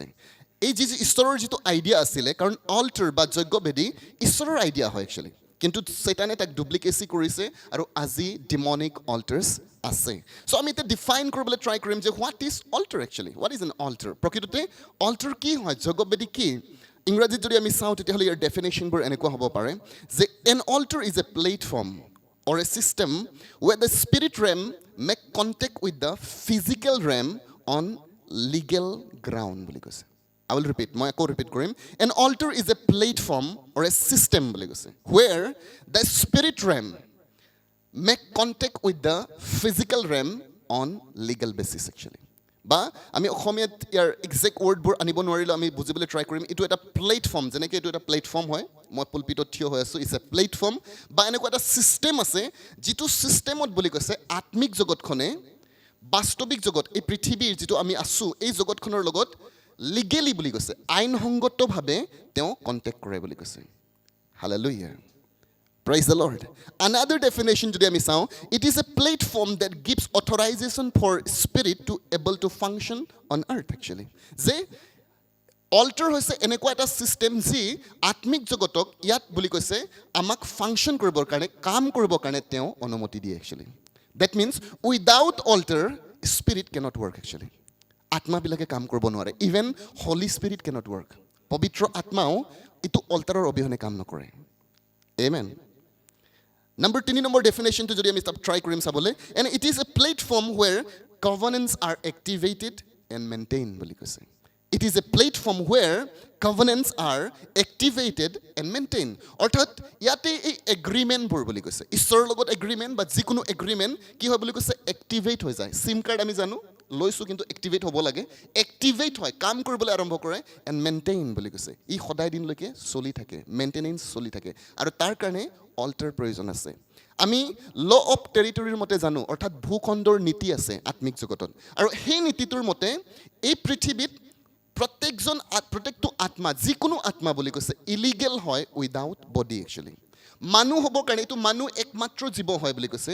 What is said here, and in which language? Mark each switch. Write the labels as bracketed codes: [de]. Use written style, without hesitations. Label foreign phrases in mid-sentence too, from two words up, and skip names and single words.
[as] এই ঈশ্বৰৰ যিটো আইডিয়া আছিলে, কাৰণ অল্টাৰ বা যজ্ঞবেদী ঈশ্বৰৰ আইডিয়া হয় একচুৱেলি, কিন্তু চেতানে তাক ডুপ্লিকেচি কৰিছে আৰু আজি [en] demonic altars [as] আছে। চ' আমি এতিয়া ডিফাইন কৰিবলৈ ট্ৰাই কৰিম যে [en] what is altar actually, what is an altar. [as] প্ৰকৃততে অল্টাৰ কি হয়, যজ্ঞবেদী কি। ইংৰাজীত যদি আমি চাওঁ, তেতিয়াহ'লে ইয়াৰ ডেফিনেশ্যনবোৰ এনেকুৱা হ'ব পাৰে যে [en] an altar is a platform or a system where the spirit realm make contact with the physical realm on legal ground [as] বুলি কৈছে। [en] I will repeat, [as] মই আকৌ ৰিপিট কৰিম। [en] An altar is a platform or a system [as] বুলি কৈছে [en] where the spirit realm make contact with the physical realm on legal basis actually. [as] বা আমি অসমীয়াত ইয়াৰ [en] exact words [as] আনিব নোৱাৰিলেও আমি বুজিবলৈ ট্ৰাই কৰিম এইটো এটা প্লেটফৰ্ম যেনেকৈ এইটো এটা প্লেটফৰ্ম হয় মই পুলপিটত থিয় হৈ আছোঁ [en] it's a platform [as] বা এনেকুৱা এটা ছিষ্টেম আছে যিটো ছিষ্টেমত বুলি কৈছে আত্মিক জগতখনে বাস্তৱিক জগত এই পৃথিৱীৰ যিটো আমি আছোঁ এই জগতখনৰ লগত লিগেলি বুলি কৈছে আইনসংগতভাৱে তেওঁ কণ্টেক্ট কৰে বুলি কৈছে হালেলুয়া [en] Praise the Lord. Another definition today [as] আমি চাওঁ [en] it is a platform that gives authorization for spirit to able to function on earth actually. [as] যে altar হৈছে এনেকুৱা এটা system যি আত্মিক জগতক ইয়াত বুলি কৈছে আমাক ফাংচন কৰিবৰ কাৰণে কাম কৰিবৰ কাৰণে তেওঁ অনুমতি দিয়ে actually. [en] That means without altar spirit cannot work actually. [as] আত্মাবিলাকে কাম কৰিব নোৱাৰে [en] even holy spirit cannot work. [as] পবিত্ৰ আত্মাও ইটো altarৰ অবিহনে কাম নকৰে. [en] Amen. Number 3 number definition to [as] যদি আমি ট্ৰাই কৰিম চাবলৈ [en] and it is a platform where covenants are activated and maintained [as] বুলি কৈছে [en] it is a platform where covenants are activated and maintained [as] অৰ্থাৎ যাতে এই এগ্ৰিমেণ্ট বোৰ বুলি কৈছে ঈশ্বৰ লগত এগ্ৰিমেণ্ট বাট যিকোনো এগ্ৰিমেণ্ট কি হয় বুলি কৈছে এক্টিভেট হয় যায় [en] sim card [as] আমি জানো লৈছো কিন্তু এক্টিভেট হ'ব লাগে এক্টিভেট হয় কাম কৰিবলৈ আৰম্ভ কৰে [en] and maintain [as] বুলি কৈছে এই সদায় দিন লৈকে চলি থাকে মেইণ্টেনেন্স চলি থাকে আৰু তাৰ কাৰণে [en] altar provision [as] আছে আমি [en] law of territory's [as] মতে জানো অৰ্থাৎ ভূখণ্ডৰ নীতি আছে আত্মিক জগতত আৰু সেই নীতিটোৰ মতে এই পৃথিৱীত প্ৰত্যেকটো আত্মা যিকোনো আত্মা বুলি কৈছে ইলিগেল হয় [en] without body actually [as] মানুহ হ'ব কাৰণে এইটো মানুহ একমাত্ৰ জীৱ হয় বুলি কৈছে